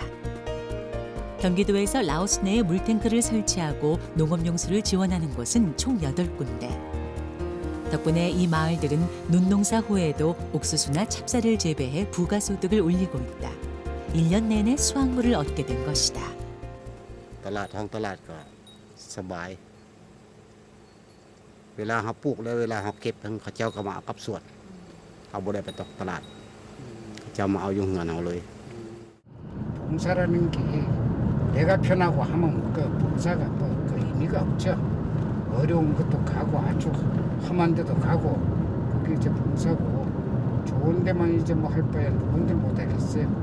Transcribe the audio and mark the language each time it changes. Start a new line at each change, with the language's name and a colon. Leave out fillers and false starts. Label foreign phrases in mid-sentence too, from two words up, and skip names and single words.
Korean: 경기도에서 라오스 내에 물탱크를 설치하고 농업용수를 지원하는 곳은 총 8군데. 덕분에 이 마을들은 눈농사 후에도 옥수수나 찹쌀을 재배해 부가소득을 올리고 있다. 1년 내내 수확물을 얻게 된 것이다.
Lao: ຕະຫຼາດທ້ອງຕະຫຼາດກໍສະບາຍ ເວລາເຂົາປູກແລ້ວເວລາເຂົາເກັບເຂົາເຈົ້າກໍມາເອົາກັບສວນເອົາບໍ່ໄດ້ໄປຕົກຕະຫຼາດເຂົາເຈົ້າມາເອົາຢູ່ເງິນເອົາເລີຍ
Korean: 봉사라는 게 내가 편하고 하면 그 봉사가 그 의미가 없죠. 어려운 것도 가고 아주 험한 데도 가고 그게 이제 봉사고 좋은 데만 이제 뭐 할 바에 누군데 못 하겠어요.